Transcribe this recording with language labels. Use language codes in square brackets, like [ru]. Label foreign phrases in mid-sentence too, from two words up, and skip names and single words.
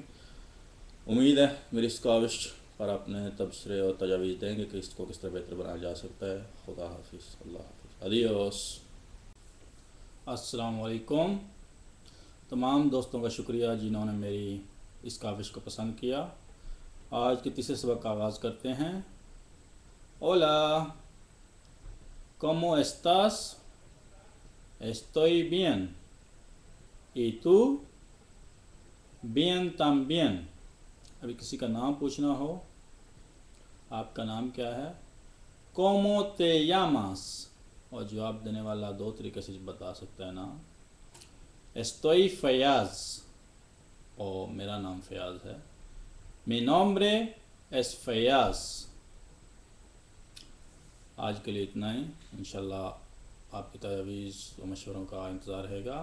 [ur] امید ہے میری اس کاوش پر اپنے تبصرے اور تجاویز دیں گے کہ اس کو کس طرح بہتر بنایا جا سکتا ہے. خدا حافظ، اللہ حافظ، adiós. السلام علیکم. تمام دوستوں کا شکریہ جنہوں نے میری اس کاوش کو پسند کیا. آج کے تیسرے سبق کا آغاز کرتے ہیں. [es] ओला, ¿cómo estás? Estoy bien. ¿Y tú? Bien también। [ur] ابھی کسی کا نام پوچھنا ہو، آپ کا نام کیا ہے? [es] ¿Cómo te llamas? [ur] اور جواب دینے والا 2 طریقے سے بتا سکتا ہے نا. Estoy Fayaz, اور میرا نام فیاض ہے. [es] Mi nombre es Fayaz। [ur] آج کے لیے اتنا ہی. ان شاء اللہ آپ کی تجویز و مشوروں کا انتظار رہے گا.